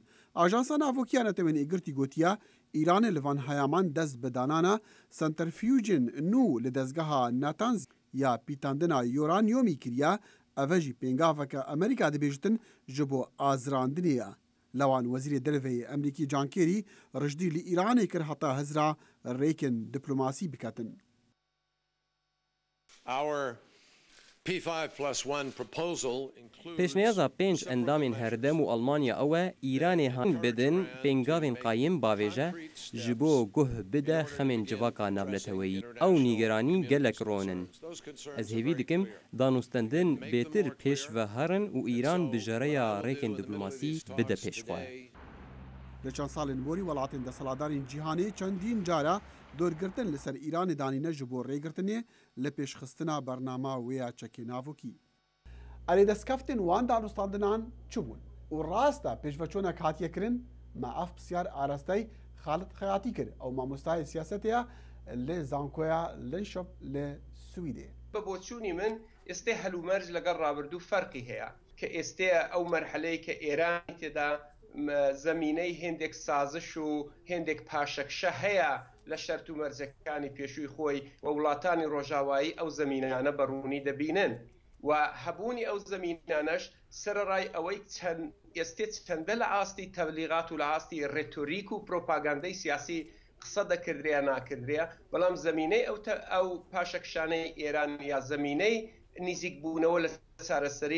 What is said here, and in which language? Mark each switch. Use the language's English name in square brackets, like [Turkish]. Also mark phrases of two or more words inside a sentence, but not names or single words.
[Kurdish] Ajansa Navokiya Netewên Êgirtî gotiye Îranê li van heyaman dest bi danana sentrifûjên nû li dezgeha Natanz ya pîtandina uranyomî kiriye ev jî pêngaveke Amerîka dibêjtin ji bo azirandinê ye. Lewan Wezîrê Derveyê Emerîkî John Kerry rijdî li Îranê kir heta hizra rêkên diplomasî biketin. پێشنیازا پێنج ئەندامên هەردەم و ئەڵمانیا ئەوە ئیرانê هەنگ بدن پێنگاوên قایم باوێژە ji bo guh bide xemên civaka navleteweyî ew nîgeranî gelek ronin. Ez hêvî dikim danûstandin bêtir pêş ve herin û Îran bi jereya rêkên diplomasî bide pêşxwe. Li çend salên borî welatên desaladarên cîhanê çendîn cara dorgirtin li ser Îranê danîne ji bo rêgirtinê li pêşxistina bernama wê ya çekê navokî. Erê destkeftên wan danûstandinan çi bûn û rast e pêşveçûnek hatiye kirin me ev pisyar arasteyî Xalid Xeyatî kir ew mamostayê siyasetê ye li zankoya Linköping li Swîdê. [Central Kurdish] بە بۆچوونی من ئێستێ هەلومەرج لەگەڵ ڕابردوو فەرقی هەیە کە ئێستەیە ئەو مەرحلەی کە ئێرانی تێدا زەمینەی هێندێک سازش و هێندێک پاشەکشە هەیە لە شەرت و مەرجەکانی پێشووی خۆی و وڵاتانی ڕۆژاوایی ئەو زەمینانە بەڕوونی دەبینن و هەبوونی ئەو زەمینانەش سەرڕای ئەوەی ئێستێ چەندە لە ئاستی تەبلیغات و لە ئاستی ڕێتۆریک و پرۆپاگاندەی سیاسی قسە دەکردرێ ناکردرێ بەڵام زەمینەی ئەو پاشەکشانەی ئێران یا زەمینەی نزیک بوونەوە لە سارەسەری